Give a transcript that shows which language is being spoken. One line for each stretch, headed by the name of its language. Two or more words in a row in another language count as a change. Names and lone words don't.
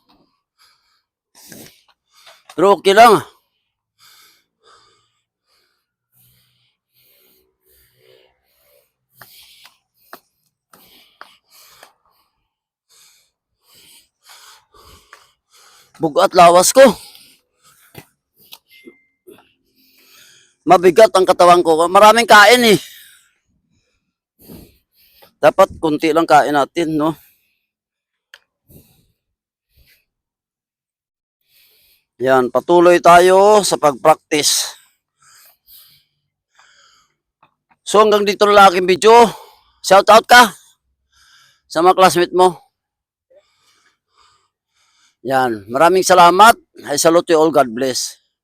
Hiligaynon: Pero okay lang. Bugat lawas ko.
Filipino: Mabigat ang katawan ko. Maraming kain eh. Dapat kunti lang kain natin, no? Yan, patuloy tayo sa pag-practice. So hanggang dito na lang aking video.
English: Shout out
Filipino: ka sa mga classmate mo. Yan, maraming salamat.
English: I salute you all. God bless.